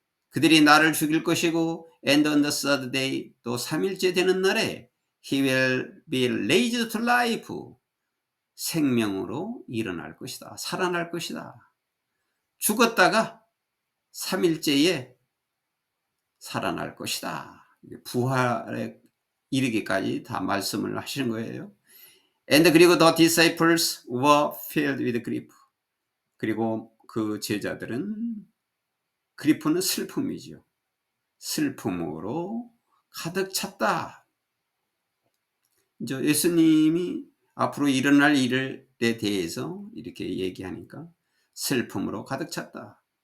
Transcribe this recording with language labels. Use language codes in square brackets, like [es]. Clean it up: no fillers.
[ko] 그들이 나를 죽일 것이고 [en] and on the third day, [ko] 또 3일째 되는 날에 [en] he will be raised to life, [ko] 생명으로 일어날 것이다. 살아날 것이다. 죽었다가 3일째에 살아날 것이다. 부활에 이르기까지 다 말씀을 하시는 거예요. [en] And [ko] 그리고 [en] the disciples were filled with grief. [ko] 그리고 그 제자들은, 그리프는 슬픔이죠. 슬픔으로 가득 찼다. 이제 예수님이 앞으로 일어날 일에 대해서 이렇게 얘기하니까 슬픔으로 가득 찼다.